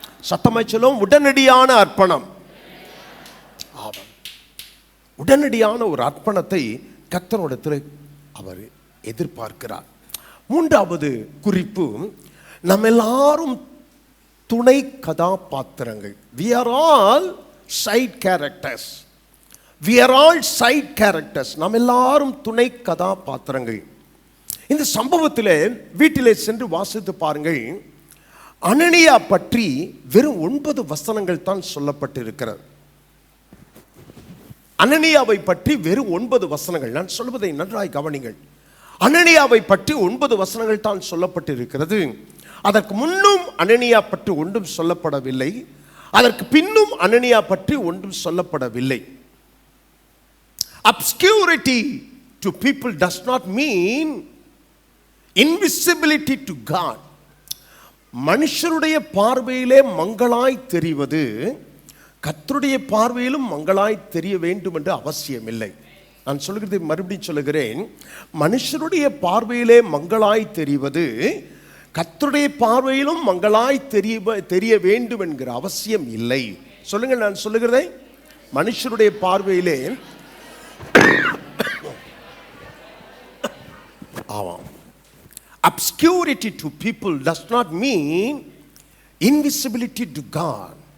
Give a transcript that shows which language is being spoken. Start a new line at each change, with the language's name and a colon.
Tamil: சத்தமாய் சொல்லுவோம், உடனடியான அர்ப்பணம். ஆமாம், உடனடியான ஒரு அர்ப்பணத்தை கர்த்தரிடத்தில் அவர் எதிர்பார்க்கிறார். மூன்றாவது குறிப்பு, நம்ம எல்லாரும் துணை கதாபாத்திரங்கள்.
English: we are all side characters. we are all side characters.
Tamil: நம்ம எல்லாரும் துணை கதாபாத்திரங்கள். இந்த சம்பவத்தில் வீட்டிலே சென்று வாசித்து பாருங்கள். அனனியா பற்றி வெறும் 9 வசனங்கள் தான் சொல்லப்பட்டிருக்கிறது. அனனியாவை பற்றி வெறும் 9 வசனங்கள். நான் சொல்வதை நன்றாய் கவனிங்கள். அனனியாவை பற்றி 9 வசனங்கள் தான் சொல்லப்பட்டிருக்கிறது. அதற்கு முன்னும் அனனியா பற்றி ஒன்றும் சொல்லப்படவில்லை. அதற்கு பின்னும் அனனியா பற்றி ஒன்றும் சொல்லப்படவில்லை.
English: Obscurity to people does not mean invisibility to God.
Tamil: மனுஷருடைய பார்வையிலே மங்களாய் தெரிவது கர்த்தருடைய பார்வையிலும் மங்களாய் தெரிய வேண்டும் என்று அவசியம் இல்லை. நான் சொல்கிறதை மறுபடியும் சொல்லுகிறேன். மனுஷருடைய பார்வையிலே மங்களாய் தெரிவது கர்த்தருடைய பார்வையிலும் மங்களாய் தெரிய வேண்டும் என்கிற அவசியம் இல்லை. சொல்லுங்கள், நான் சொல்லுகிறதை. மனுஷருடைய பார்வையிலே ஆமாம்,
English: obscurity to people does not mean invisibility to God.